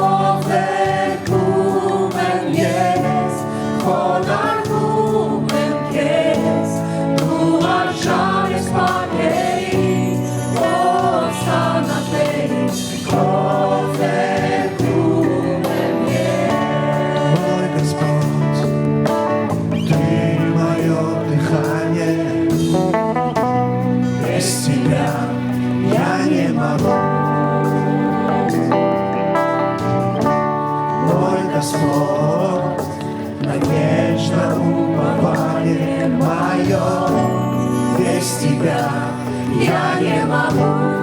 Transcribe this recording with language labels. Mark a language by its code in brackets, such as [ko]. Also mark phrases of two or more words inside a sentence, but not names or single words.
[hy] վերքում եմ ես, քո դարվում եմ քեզ, դու արժան ես պարգեին, հոսանա Տերին, քո վերքում եմ ես [ru] Мой Господь, Ты мое дыхание, без Тебя я не могу. Мой Господь, надежда, упование мое, без Тебя я не могу.